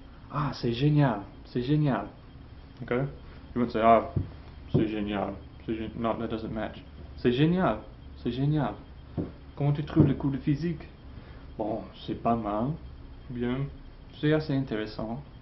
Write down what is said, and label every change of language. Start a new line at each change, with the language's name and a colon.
French: Ah, c'est génial, c'est génial.
English: Okay? You wouldn't say,
French: ah, c'est génial.
English: No, that doesn't match.
French: C'est génial, c'est génial. Comment tu trouves le cours de physique? Bon, c'est pas mal. Bien, c'est assez intéressant.